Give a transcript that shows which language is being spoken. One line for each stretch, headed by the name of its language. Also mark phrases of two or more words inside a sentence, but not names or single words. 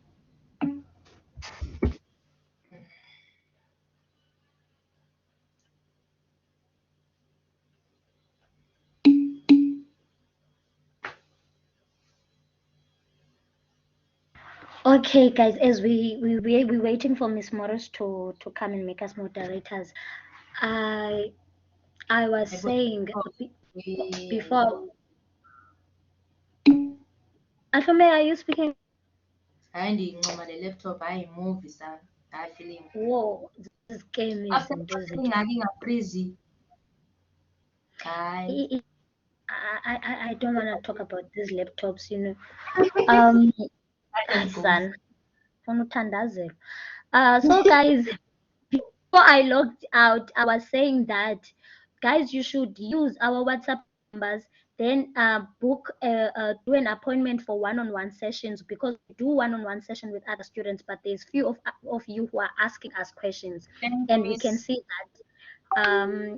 English: Okay, guys, as we waiting for Miss Morris to come and make us moderators. I was saying before. Afome, are you speaking?
Xhosa: Hayi ndiyincoma le laptop hayi movie sana. Hayi feeling.
English: Whoa, this game is
Xhosa: After ingxaki ingafrizi. Hayi.
English: I don't want to talk about these laptops, you know. Son, so guys, before I logged out, I was saying that, guys, you should use our WhatsApp numbers, then book do an appointment for one-on-one sessions, because we do one-on-one session with other students, but there's few of you who are asking us questions, and we can see that.